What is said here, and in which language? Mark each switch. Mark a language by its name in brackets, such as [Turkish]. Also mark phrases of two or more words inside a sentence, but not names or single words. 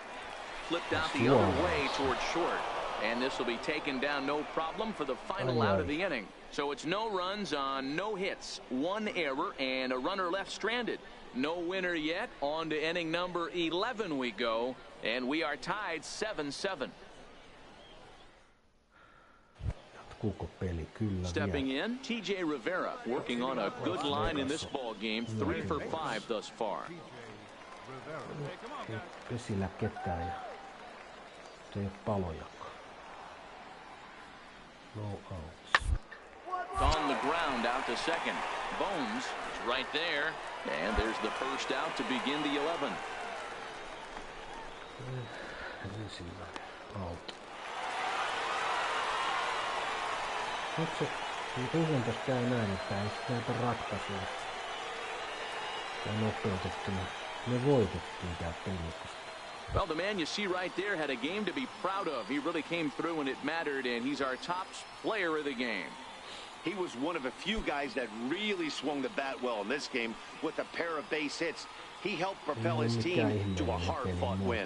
[English] Flipped out the other way towards short, and this will be taken down no problem for the final out of the inning. So it's no runs on no hits, 1 error, and a runner left stranded. No winner yet. On to inning number 11 we go, and we are tied 7-7. [Finnish] Jatkuuko peli? Kyllä [English] Stepping [Finnish] vielä. [English] in, TJ Rivera working on a good line in this ball game, 3 for 5 thus far. Come on, guys. [Finnish] Pesillä ketään ja ei ole palojakaan. [English] No outs. On the ground out to second. Bones is right there. And there's the first out to begin the 11. [Finnish] Ensimmäinen out. Nyt se, usein tässä käy näin, että ei sitten näitä ratkaisuja. Ja nopeutettuna. Me voitettiin tää peli. [English] Well, the man you see right there had a game to be proud of. He really came through when it mattered, and he's our top player of the game. He was one of a few guys that really swung the bat well in this game with a pair of base hits. He helped propel his team to a hard-fought win.